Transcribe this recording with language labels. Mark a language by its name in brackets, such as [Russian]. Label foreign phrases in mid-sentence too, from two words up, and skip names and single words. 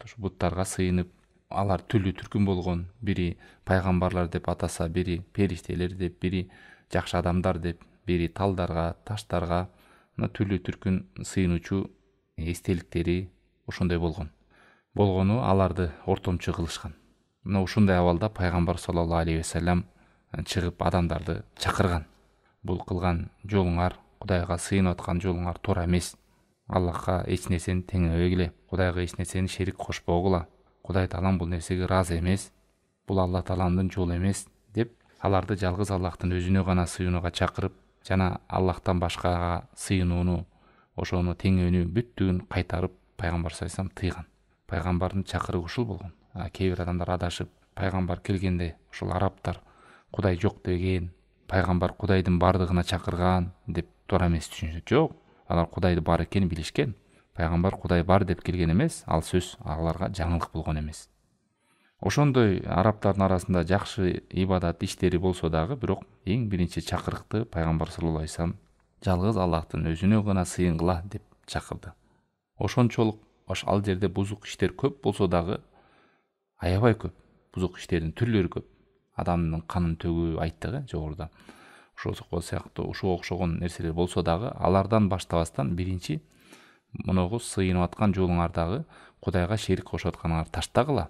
[Kyrgyz] Ушу буттарга сыйынып, алар түрлүү түркүн болгон, бири пайгамбарлар деп атаса, бири периштелер деп, бири жакшы адамдар деп, бири талдарга, таштарга, түрлүү түркүн сыйынуучу эстеликтери ошондой болгон. Болгону аларды ортомчу кылышкан. Мына ушундай абалда пайгамбар [Arabic] صلى الله عليه وسلم [Kyrgyz] чыгып адамдарды чакырган. Бул кылган жолуңар, Кудайга сыйынып аткан жолуңар туура эмес. Аллахка эч нерсени теңебегиле, Кудайга эч нерсени шерик кошпогула. Кудай Таалам бул нерсеге ыраазы эмес. Бул Алла Тааламдын жолу эмес деп, аларды жалгыз Аллахтын өзүнө гана сыйынууга чакырып, жана Аллахтан башкага сыйынууну, ошону теңөөнү бүттүгүн кайтарып пайгамбар [Arabic] صلى الله عليه وسلم [Kyrgyz] тыйган. Пайгамбардын чакырыгы ушул болгон. Кээ бир адамдар адашып, пайгамбар келгенде ушул арабтар Кудай жок деген, пайгамбар Кудайдын бардыгына чакырган деп туура эмес түшүнүшөт. Жок, алар Кудайды бар экенин билишкен. Пайгамбар Кудай бар деп келген эмес, ал сөз аларга жаңылык болгон эмес. Ошондой арабтардын арасында жакшы ибадат иштери болсо дагы, бирок эң биринчи чакырыкты пайгамбар [Arabic] صلى الله عليه وسلم [Kyrgyz] жалгыз Аллахтын өзүнө гана сыйынгыла деп чакырды. Ошончолук ал жерде бузук иштер көп болсо дагы, аябай көп. Бузук иштердин түрлөрү көп. Адамдын канын төгүү айттык, жогоруда. Ошол сыяктуу ушуга окшогон нерселер болсо дагы, алардан баштабастан биринчи мунугу сыйынып аткан жолуңардагы Кудайга шерик кошуп атканыңар таштагыла.